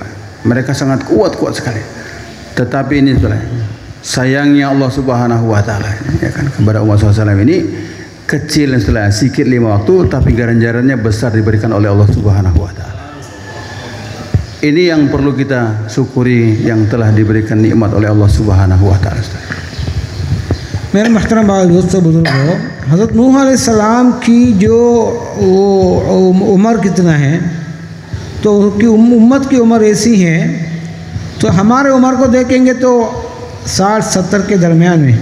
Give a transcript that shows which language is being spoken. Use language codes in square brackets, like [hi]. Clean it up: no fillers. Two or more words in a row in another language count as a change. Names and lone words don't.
[id] Mereka sangat kuat sekali. Tetapi ini sayangnya Allah [ar] سبحانه وتعالى, [id] ya kan, kepada umat SAW ini kecil setelah sikit 5 waktu, tapi ganjarannya besar diberikan oleh Allah [ar] سبحانه وتعالى. [id] Ini yang perlu kita syukuri yang telah diberikan nikmat oleh Allah [ar] سبحانه وتعالى. [hi] मेरे महतरम भाई दोस्तों बुजुर्गों, हज़रत नूह अलैहिस्सलाम की जो उम्र कितना है, तो उनकी उम्मत की उम्र ऐसी है, तो हमारे उम्र को देखेंगे तो 60-70 के दरमियान में।